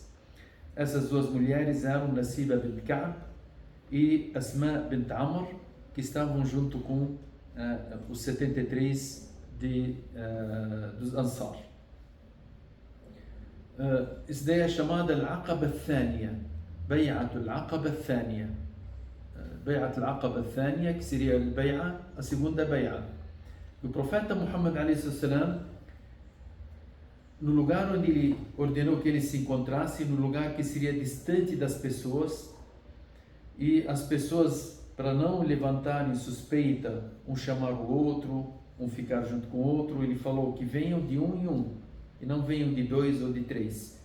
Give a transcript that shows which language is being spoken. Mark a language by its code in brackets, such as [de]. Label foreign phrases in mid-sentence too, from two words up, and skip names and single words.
[pt] Essas 2 mulheres eram Nasiba bint Ka'b e Asma bint Amr, que estavam junto com os 73 dos Ansar. Isso daí é chamada Al-Aqaba Al-Thaniya, Bay'at Al-Aqaba Al-Thaniya. Bay'at Al-Aqaba Al-Thaniya, que seria a segunda Bay'at. O profeta Muhammad a.s., no lugar onde ele ordenou que ele se encontrasse, no lugar que seria distante das pessoas, e as pessoas, para não levantarem suspeita, um chamar o outro, um ficar junto com o outro, ele falou que venham de um em um, e não venham de dois ou de três.